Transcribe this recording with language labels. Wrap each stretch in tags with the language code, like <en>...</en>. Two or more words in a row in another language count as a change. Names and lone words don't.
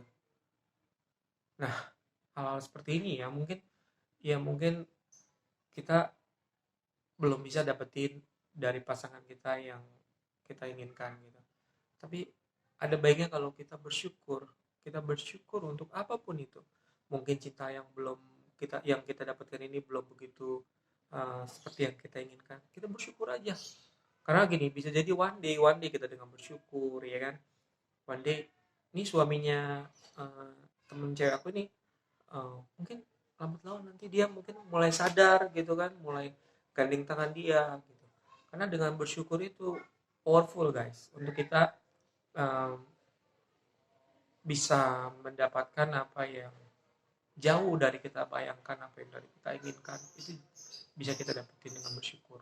<id>Nah hal-hal seperti ini ya mungkin kita belum bisa dapetin dari pasangan kita yang kita inginkan gitu. Tapi ada baiknya kalau kita bersyukur untuk apapun itu. Mungkin cinta yang kita dapatkan ini belum begitu seperti yang kita inginkan. Kita bersyukur aja. Karena gini, bisa jadi</id> <en>one day</en> <id>kita dengan bersyukur ya kan.</id> <en>One day</en> <id>ini suaminya temen cewek aku ini mungkin lambat laun nanti dia mungkin mulai sadar gitu kan, mulai gandeng tangan dia gitu. Karena dengan bersyukur itu powerful guys, untuk kita bisa mendapatkan apa yang jauh dari kita bayangkan, apa yang dari kita inginkan, itu bisa kita dapetin dengan bersyukur.</id>